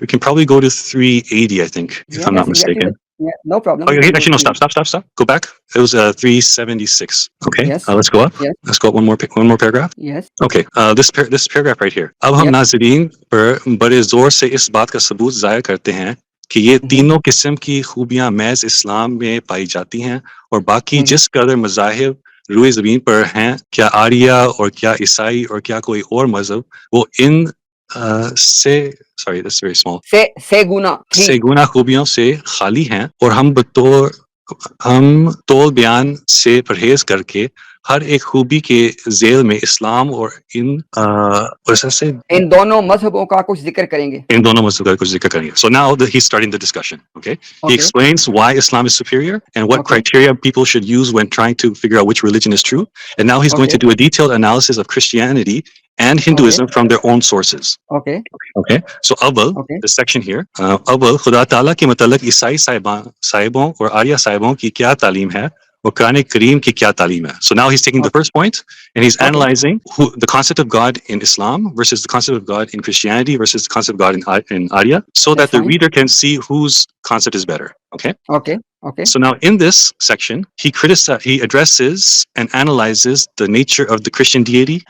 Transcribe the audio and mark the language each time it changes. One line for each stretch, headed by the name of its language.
English: We can probably go to 380, I think, if I'm not mistaken. Yeah, no problem. Oh, We can go actually, no, through. stop. Go back. It was 376. Okay, Yes. let's go up. Yes. Let's go up one more paragraph. Yes. Okay, this paragraph right here.
Hindi: अब हम
English: Yep.
Hindi: नाज़रीन पर बड़े जोर से इस बात का सबूत ज़ाहिर करते हैं कि ये तीनों किस्म की खूबियां महज इस्लाम में पाई जाती हैं और बाकी जिस कदर मज़ाहिब रुए ज़मीन पर हैं, क्या आर्या और क्या ईसाई और क्या कोई और मज़हब, वो इन
English: sorry, that's very small.
Hindi: से गुना. से गुना खूबियों से खाली हैं और हम तौल बयान से परहेज करके हर एक खूबी के जेल में इस्लाम और इन दोनों मजहबों का कुछ जिक्र करेंगे. इन दोनों मजहब का कुछ जिक्र करेंगे.
English: So now he's starting the discussion. Okay, he explains why Islam is superior and what criteria people should use when trying to figure out which religion is true. And now he's going to do a detailed analysis of Christianity and Hinduism from their own sources. Okay. So Awal, this section here.
Hindi: Awal, Khuda Ta'ala के मतलब ईसाई साहिबों और आर्या साहिबों की क्या तालीम है और कुरान करीम की क्या तालीम है.
English: So now he's taking the first point and he's analyzing the concept of God in Islam versus the concept of God in Christianity versus the concept of God in Arya, so that the reader can see whose concept is better. Okay. So now in this section, he addresses and analyzes the nature of the Christian deity.